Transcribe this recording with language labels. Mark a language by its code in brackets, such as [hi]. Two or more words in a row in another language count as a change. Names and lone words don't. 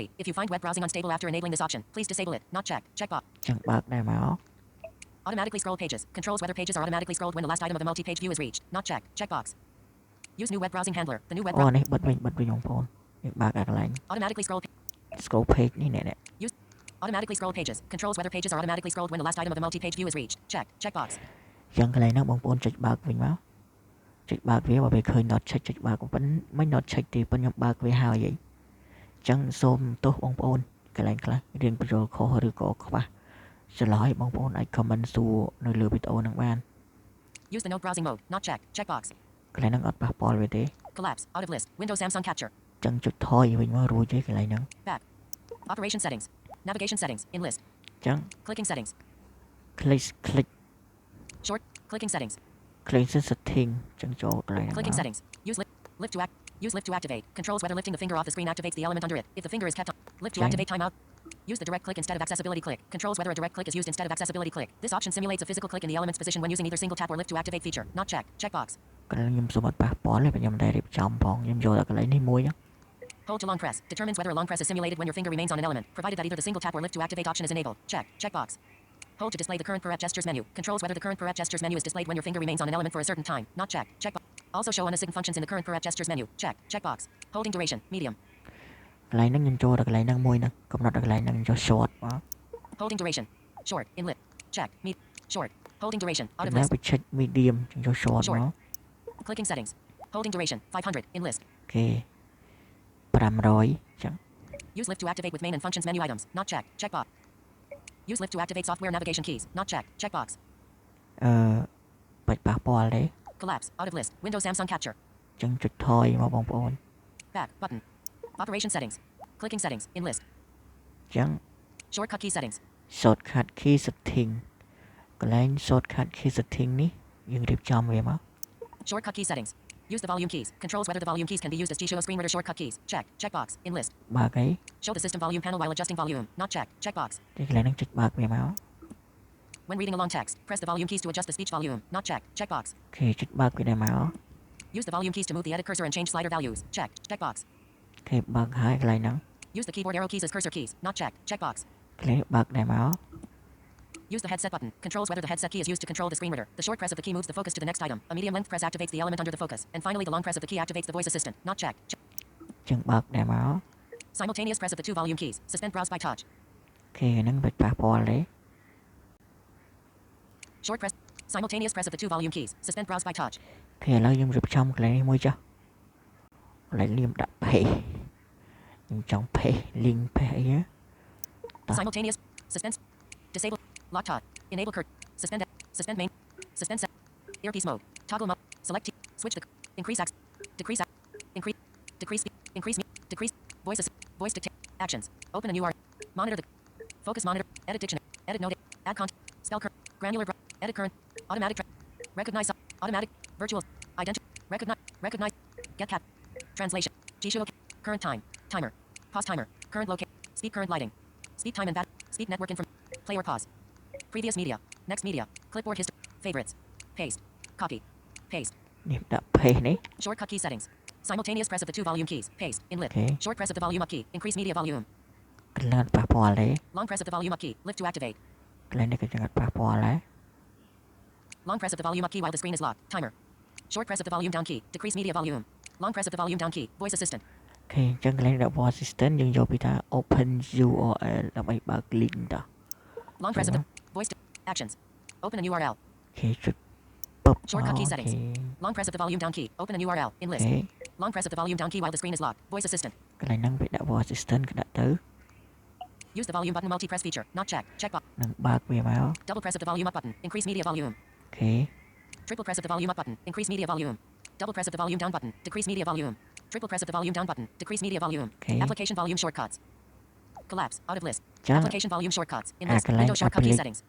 [en] If you find web browsing unstable after enabling this option, please disable it. Not checked. Checkbox. [km] អញ្ចឹងបើកដែរមក [en] Automatically scroll pages. Controls whether pages are automatically scrolled when the last item of the multi-page view is reached. Not checked. Checkbox. Use new web browsing handler. The new web [km] អូនេះបិទវិញបងប្អូនយើងបើកអាកន្លែង [en] automatically scroll page [km] នេះនេះ [en] automatically scroll pages. Controls whether pages are automatically scrolled when the last item of the multi-page view is reached. Check. Checkbox. [km] អញ្ចឹងកន្លែងហ្នឹងបងប្អូនចុចបើកវិញមកចុចបើកវាបើវាឃើញ [en] not check [km] ចុចបើកប៉ុណ្ណឹងមិន [en] not check [km] ទេប៉ុន្តែខ្ញុំបើកវាហើយអីអញ្ចឹងសូមទោសបងប្អូនកន្លែងខ្លះរៀនបញ្ចូលខុសឬក៏ខ្វះឆ្លើយបងប្អូនអាច comment សួរនៅលើវីដេអូហ្នឹងបាន [en] Use the node browsing mode. Not checked. Checkbox. [km] កន្លែងហ្នឹងអត់ប៉ះពាល់វាទេ [en] Collapse. Out of list. Windows Samsung capture. [km] អញ្ចឹងចុចថយវិញមករួចទេកន្លែងហ្នឹង [en] Back. Operation settings. Navigation settings. In list. [km] អញ្ចឹង [en] Clicking settings. click Short. Clicking settings. [km] setting អញ្ចឹងចូលកន្លែងហ្នឹង [en] Clicking settings. Use lift to act. Use lift to activate. Controls whether lifting the finger off the screen activates the element under it. If the finger is kept on. Lift to Okay. activate timeout. Use the direct click instead of accessibility click. Controls whether a direct click is used instead of accessibility click. This option simulates a physical click in the element's position when using either single tap or lift to activate feature. Not checked. Checkbox. [km] កន្លែងខ្ញុំសូមអត់ប៉ះពាល់ទេខ្ញុំតែរៀបចំផងខ្ញុំយកតែកន្លែងនេះមួយហ្នឹង [en] Hold to long press. Determines whether a long press is simulated when your finger remains on an element, provided that either the single tap or lift to activate option is enabled. Check. Checkbox. Hold to display the current per app gestures menu. Controls whether the current per app gestures menu is displayed when your finger remains on an element for a certain time. Not checked. Checkbox. Also show unassign functions in the current per app gestures menu. Check. Checkbox. Holding duration. Medium. [km] កន្លែងហ្នឹងខ្ញុំចូលតែកន្លែងហ្នឹងមួយហ្នឹងកំណត់តែកន្លែងហ្នឹងខ្ញុំចូល short មក [en] Holding duration. Short. Inlet. Check. Short. Holding duration. Out of [km] ណា [en] list. [km] ទៅ [en] check medium [km] ខ្ញុំចូល short មក [en] Clicking settings. Holding duration. 500. In list. [km] អូខេ500អញ្ចឹង [en] Use lift to activate with main and functions menu items. Not checked. Checkbox. Use lift to activate software navigation keys. Not checked. Checkbox. [km] បាច់ប៉ះពាល់ទេ [en] Collapse. Out of list. Windows Samsung capture. [km] អញ្ចឹងចុចថយមកបងប្អូន [en] Back. Button. Operation settings. Clicking settings. In list. [km] អញ្ចឹង [en] Shortcut key settings. shortcut key setting [km] កន្លែង [en] shortcut key setting [km] នេះយើងរៀបចំវាមក [en] Shortcut key settings. Use the volume keys. Controls whether the volume keys can be used as G-Show screen reader shortcut keys. Check. Checkbox. In list. [km] បើកអី [en] Show the system volume panel while adjusting volume. Not checked. Checkbox. [km] ទីកន្លែងហ្នឹងចុចបើកវាមក [en] When reading a long text, press the volume keys to adjust the speech volume. Not checked. Checkbox. [km] អូខេចុចបើកវាដែរមក [en] Use the volume keys to move the edit cursor and change slider values. Check. Checkbox. [km] អូខេបើកហើយកន្លែងហ្នឹង [en] Use the keyboard arrow keys as cursor keys. Not checked. Checkbox. [km] កន្លែងបើកដែរមក [en] Use the headset button. Controls whether the headset key is used to control the screen reader. The short press of the key moves the focus to the next item. A medium length press activates the element under the focus. And finally, the long press of the key activates the voice assistant. Not checked. [km] អញ្ចឹងបើកដែរមក [en] Simultaneous press of the two volume keys. Suspend browse by touch. [km] អូខេហ្នឹងបាច់ប៉ះពាល់ទេ [en] Short press. Simultaneous press of the two volume keys. Suspend browse by touch. [km] អូខេឥឡូវខ្ញុំរៀបចំកន្លែងនេះមួយចុះកន្លែងលៀមដាក់ page ខ្ញុំចង់ [en] page link page [km] អីណា [en] Simultaneous. Suspend. Disable. Lock tot. Enable curt. Suspend. Suspend main. Suspend set. Earpiece mode. Toggle mode. Select. Switch the. Increase access. Decrease. Increase. Decrease. Increase. Decrease. Voice. Voice dictate. Actions. Open a new art. Monitor the. Focus monitor. Edit dictionary. Edit note. Add content. Spell current. Granular. Edit current. Automatic. Recognize. Automatic. Virtual. Identity. Recognize. Get cat. Translation. G-Show. Current time. Timer. Pause timer. Current location. Speed current lighting. Speed time and battery. Speed network information. Play or pause. Previous media. Next media. Clipboard history. Favorites. Paste. Copy. Paste. [km] នេះដាក់ paste នេះ [en] Shortcut key settings. Simultaneous press of the two volume keys. Paste. Inlet. Okay. Short press of the volume up key. Increase media volume. [km] កន្លែងប៉ះពាល់ទេ [en] Long press of the volume up key. Lift to activate. [km] កន្លែងនេះក៏ចង្កាត់ប៉ះពាល់ដែរ [en] Long press of the volume up key while the screen is locked. Timer. Short press of the volume down key. Decrease media volume. Long press of the volume down key. Voice assistant. [km] អូខេអញ្ចឹងកន្លែងដាក់ [en] voice assistant [km] យើងយកពីថា [en] open URL [km] ដើម្បីបើក link តោះ [en] Long press of the voice actions. Open a URL. [km] អូខេចុចពឹប [en] Shortcut key [km] អូ [en] settings. [km] ខេ [en] Long press of the volume down key. Open a URL. In [km] អូ [en] list. [km] ខេ [en] Long press of the volume down key while the screen is locked. Voice assistant. [km] កន្លែងហ្នឹងវាដាក់ [en] voice assistant [km] ក៏ដាក់ទៅ [en] Use the volume button multi-press feature. Not check. Checkbox. [km] នឹងបើកវាមក [en] Double press of the volume up button. Increase media volume. [km] អូខេ [en] Triple press of the volume up button. Increase media volume. Double press of the volume down button. Decrease media volume. Triple press of the volume down button. Decrease media volume. Okay. Application volume shortcuts. Collapse. Out of list. [km] ចឹង [en] Application volume shortcuts. In [km] អា [en] list. [km] កន្លែង [en] Windows shortcut key applic- settings.